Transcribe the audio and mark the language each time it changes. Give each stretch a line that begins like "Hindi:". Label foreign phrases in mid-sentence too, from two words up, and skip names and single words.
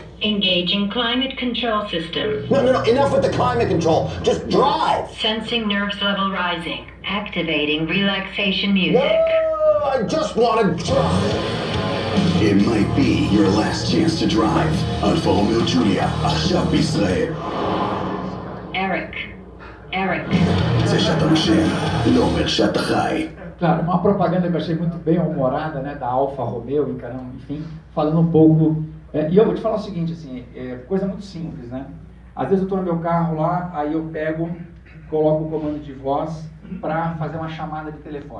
English: Engaging climate control system. No, enough with the climate control. Just drive. Sensing nerves level rising. Activating relaxation music. No, I just want to drive. It might be your last chance to drive. Alfa Romeo Giulia,
Hebrew: עכשיו בישראל. Eric. זה שאתה נושם, לא אומר שאתה חי.
Portuguese: Claro, uma propaganda que eu achei muito bem humorada, né, da Alfa Romeo, encarando, enfim, falando um pouco. E eu vou te falar o seguinte, assim, coisa muito simples, né? Às vezes eu estou no meu carro lá, aí eu pego, coloco o comando de voz para fazer uma chamada de telefone.